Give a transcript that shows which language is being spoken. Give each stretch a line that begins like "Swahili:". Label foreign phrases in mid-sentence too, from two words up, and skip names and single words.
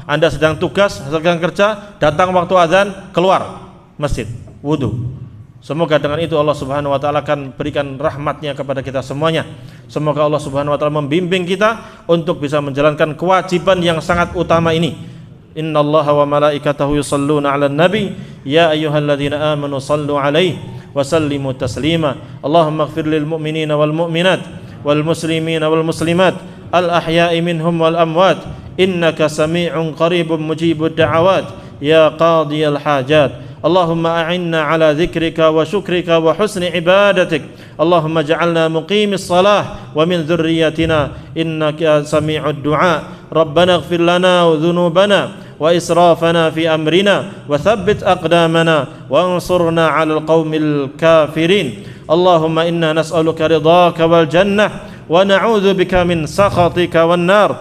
Indonesian: Anda sedang tugas, sedang kerja, datang waktu azan, keluar masjid, wudu. Semoga dengan itu
Arabic: الله سبحانه وتعالى
Indonesian: akan berikan rahmatnya kepada kita semuanya. Semoga
Arabic: الله سبحانه وتعالى
Indonesian: membimbing kita untuk bisa menjalankan kewajiban yang sangat utama ini.
Arabic: إن الله وملائكته يصلون على النبي يا أيها الذين آمنوا صلوا عليه وسلموا تسليما. اللهم اغفر للمؤمنين والمؤمنات والمسلمين والمسلمات الأحياء منهم والأموات إنك سميع قريب مجيب الدعوات يا قاضي الحاجات. اللهم أعنا على ذكرك وشكرك وحسن عبادتك. اللهم اجعلنا مقيمي الصلاة ومن ذرياتنا إنك سميع الدعاء. ربنا اغفر لنا ذنوبنا وإسرافنا في أمرنا وثبت أقدامنا وانصرنا على القوم الكافرين. اللهم إنا نسألك رضاك والجنة ونعوذ بك من سخطك والنار.